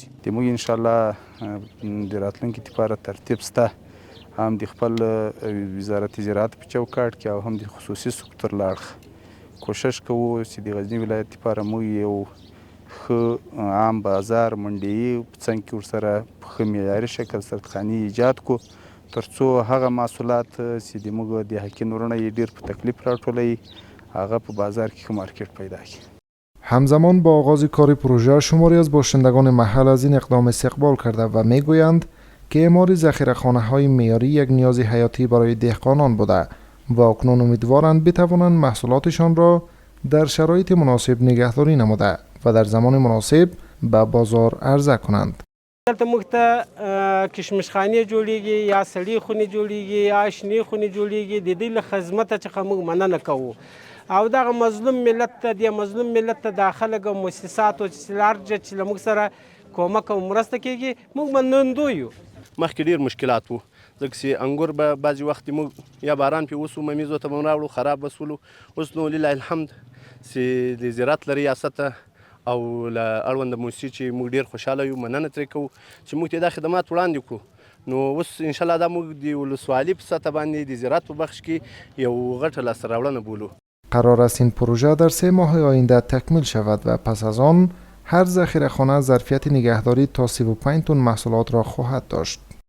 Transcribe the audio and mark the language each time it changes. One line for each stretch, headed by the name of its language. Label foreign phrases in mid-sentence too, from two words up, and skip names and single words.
Pashto: موږ
Arabic: ان شاء الله
Pashto: د راتلونکي لپاره ترتیب سته هم د خپل وزارت زراعت په چوکاټ کې او هم د خصوصي سکتور له اړخه کوشش کوو چې د غزني ولایت لپاره موږ یو ښه عام بازار منډي په څنګ کې ورسره په ښه معیاري شکل سردخانې ایجاد کړو ترڅو هغه محصولات چې د موږ د حقین ورونه یې ډېر په تکلیف راټولوي هغه په بازار کې مارکت پیدا کړي.
Persian: همزمان با آغاز کار پروژه شماری از باشندگان محل از این اقدام استقبال کرده و میگویند که اعمار ذخیره‌خانه‌های معیاری یک نیاز حیاتی برای دهقانان بوده و اکنون امیدوارند بتوانند محصولاتشان را در شرایط مناسب نگهداری نموده و در زمان مناسب به بازار عرضه کنند.
Pashto: دلته موږ ته کشمشخانې جوړیږي یا سړې خونې جوړیږي یا شنې خونې جوړیږي د دې له خدمته څخه موږ مننه کوو او دغه مظلوم ملت ته د مظلوم ملت ته د خلک او مؤسساتو چې لارجه چې له موږ سره کومک او مرسته کیږي موږ منندوی یو. مخکې ډېر مشکلات وو ځکه چې انګور به بعضې وخت موږ یا باران پې وسو ممیزو ته به راوړو خراب به سولو اوس نو
Arabic: لله الحمد
Pashto: چې د زراعت له ریاسته او له اړونده موسسې چې موږ ډېر خوشحاله یو مننه ترې کوو چې موږ ته دا خدمات وړاندې کړو نو اوس
Arabic: انشاءالله
Pashto: دا موږ د ولسوالي په سطح باندې د زراعت په بخش کې یو غټه لاسته راوړنه بولو.
Persian: قرار است این پروژه در 3 ماه آینده تکمیل شود و پس از آن هر ذخیره‌خانه ظرفیت نگهداری تا 35 تن محصولات را خواهد داشت.